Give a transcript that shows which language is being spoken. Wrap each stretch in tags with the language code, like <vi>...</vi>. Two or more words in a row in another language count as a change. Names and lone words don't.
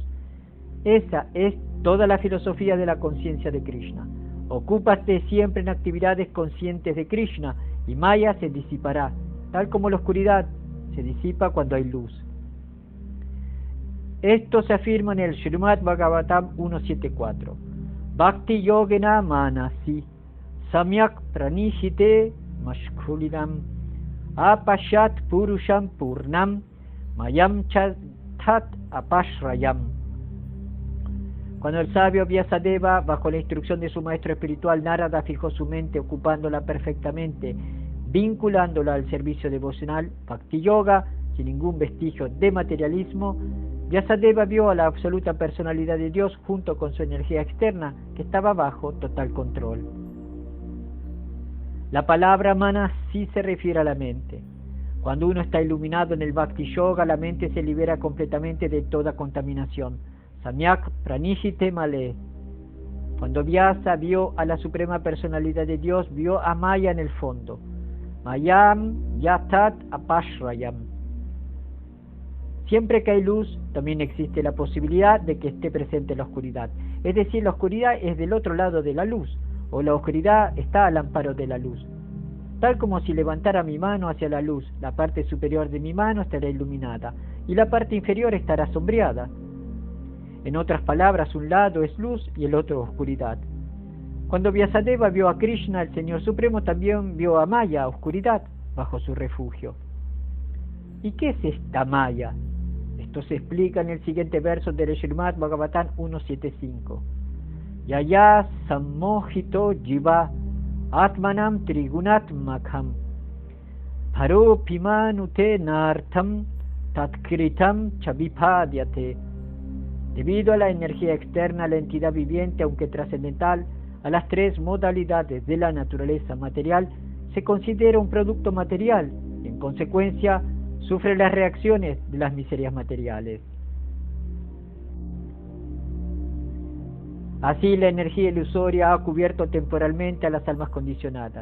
<es>Esa es toda la filosofía de la conciencia de Krishna. Ocúpate siempre en actividades conscientes de Krishna y Maya se disipará, tal como la oscuridad se disipa cuando hay luz. Esto se afirma en el Srimad Bhagavatam 1.7.4.</es> <sa>Bhakti yogena manasi samyak pranishite mashkulinam apashat purusham purnam mayam chatat apashrayam.</sa> <es>Cuando el sabio Vyasadeva, bajo la instrucción de su maestro espiritual Narada, fijó su mente ocupándola perfectamente, vinculándola al servicio devocional, Bhakti Yoga, sin ningún vestigio de materialismo, Vyasadeva vio a la absoluta personalidad de Dios junto con su energía externa, que estaba bajo total control. La palabra mana sí se refiere a la mente. Cuando uno está iluminado en el Bhakti Yoga, la mente se libera completamente de toda contaminación.</es> <sa>Samyak pranishite male.</sa> <es>Cuando Vyasa vio a la suprema personalidad de Dios, vio a Maya en el fondo.</es> <sa>Mayam yatat apashrayam.</sa> <es>Siempre que hay luz, también existe la posibilidad de que esté presente la oscuridad. Es decir, la oscuridad es del otro lado de la luz, o la oscuridad está al amparo de la luz. Tal como si levantara mi mano hacia la luz, la parte superior de mi mano estará iluminada, y la parte inferior estará sombreada. En otras palabras, un lado es luz y el otro oscuridad. Cuando Vyasadeva vio a Krishna, el Señor Supremo, también vio a Maya, oscuridad, bajo su refugio. ¿Y qué es esta Maya? Esto se explica en el siguiente verso del Srimad Bhagavatam 1.7.5.</es> <sa>Yaya sammojito jiva atmanam trigunatmakham paropimanute nartam tatkritam chavipadyate.</sa> <es>Debido a la energía externa, la entidad viviente, aunque trascendental, a las tres modalidades de la naturaleza material, se considera un producto material y, en consecuencia, sufre las reacciones de las miserias materiales. Así, la energía ilusoria ha cubierto temporalmente a las almas condicionadas.</es>